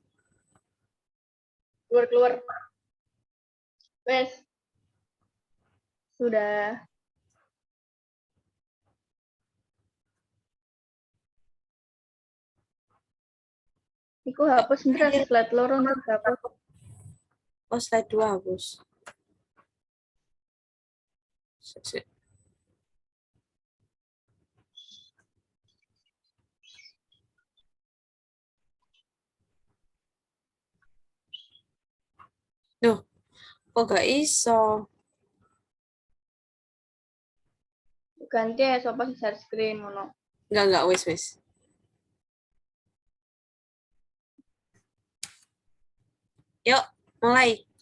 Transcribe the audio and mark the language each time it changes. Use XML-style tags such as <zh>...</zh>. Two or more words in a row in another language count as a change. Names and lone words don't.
<id>Keluar. Wes. Sudah.</id> <jv>Iku hapus bener slide loro untuk hapus.</jv> <id>Oh, slide 2 hapus.</id> <jv>Sik. Duh, kok gak iso? Ganti ya sopo</jv> <en>share screen</en> <jv>ngono.</jv> <id>Enggak, wes. Yuk, mulai.</id>